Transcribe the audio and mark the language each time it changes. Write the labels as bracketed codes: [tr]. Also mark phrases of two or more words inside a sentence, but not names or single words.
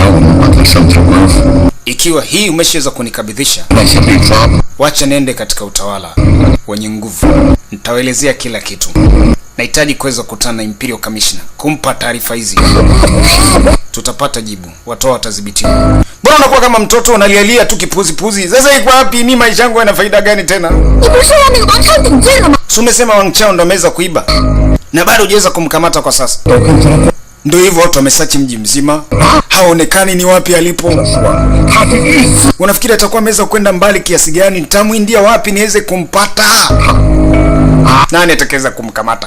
[sw] Ikiwa hii umeshaweza kunikabidhisha, wacha niende katika utawala wenye nguvu. Nitawaelezea kila kitu. Nahitaji kuweza kukutana na [en] Imperial Commissioner, [sw] kumpa taarifa hizi. Tutapata jibu. Watoa watadhibiti. Mbona unakuwa kama mtoto unalialia tu kipuzi? Sasa iko wapi? Mimi maisha yangu yana faida gani tena? [zh] 你不是说那个王超顶罪了吗？ [sw] Si umesema Wang Chao ndo ameweza kuiba na bado hujaweza kumkamata kwa sasa. Ndio hivyo, watu wamesachi mji mzima, haonekani ni wapi alipo. Unafikiri atakuwa ameweza kwenda mbali kiasi gani? Nitamwindia wapi niweze kumpata? Nani atakaweza kumkamata?